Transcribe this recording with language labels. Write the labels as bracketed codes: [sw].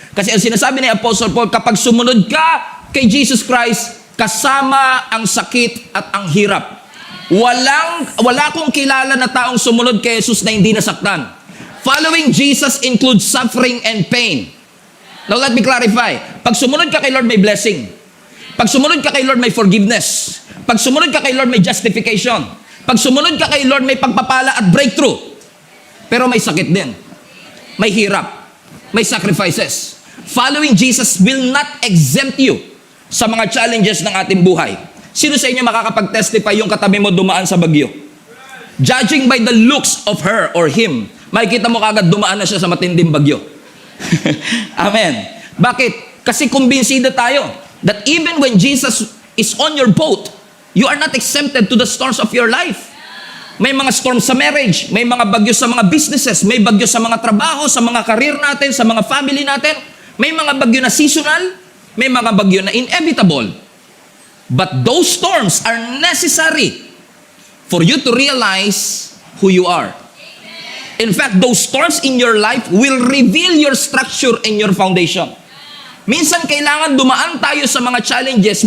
[tl] Kasi ang sinasabi ni Apostle Paul, kapag sumunod ka kay Jesus Christ, kasama ang sakit at ang hirap. Wala akong kilala na taong sumunod kay Jesus na hindi nasaktan. [en] Following Jesus includes suffering and pain. Now let me clarify. [tl] Pag sumunod ka kay Lord, may blessing. Pag sumunod ka kay Lord, may forgiveness. Pag sumunod ka kay Lord, may justification. Pag sumunod ka kay Lord, may pagpapala at breakthrough. Pero may sakit din. May hirap. May sacrifices. [en] Following Jesus will not exempt you [tl] sa mga challenges ng ating buhay. Sino sa inyo makakapag-testify yung katabi mo dumaan sa bagyo? [en] Judging by the looks of her or him, [tl] makikita mo kagad dumaan na siya sa matinding bagyo. Amen. Bakit? Kasi kumbinsido tayo [en] that even when Jesus is on your boat, you are not exempted to the storms of your life. [tl] May mga storms sa marriage, may mga bagyo sa mga businesses, may bagyo sa mga trabaho, sa mga career natin, sa mga family natin. May mga bagyo na seasonal, may mga bagyo na inevitable. [en] But those storms are necessary for you to realize who you are. In fact, those storms in your life will reveal your structure and your foundation. [tl] Minsan kailangan dumaan tayo sa mga challenges.